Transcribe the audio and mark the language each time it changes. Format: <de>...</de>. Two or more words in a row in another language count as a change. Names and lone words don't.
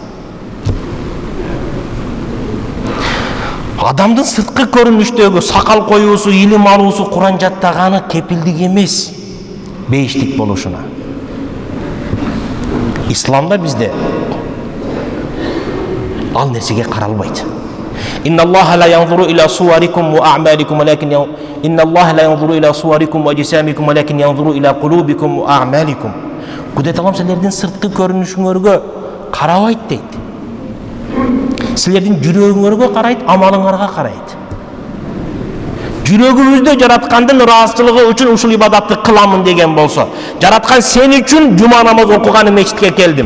<ky>Адамдын сырткы көрүнүштөгү сакал коюусу, илим алуусу, Куран жаттаганы кепилдик эмес бейиштик болушуна. Исламда бизде ал нерсеге каралбайт.</ky> <ar>إن الله لا ينظر إلى صوركم وأعمالكم، ولكن إن الله لا ينظر إلى صوركم وأجسامكم، ولكن ينظر إلى قلوبكم وأعمالكم.</ar> <ky>Кудайт Алам силердин сырткы көрүнүшүңөргө карабайт дейт. Силердин жүрөгүңөргө карайт, амалыңарга карайт. Жүрөгүңүздө жараткандын ыраазычылыгы үчүн ушул ибадатты кыламын деген болсо, жараткан сен үчүн жума намаз окуганы мечитке келдим.</ky>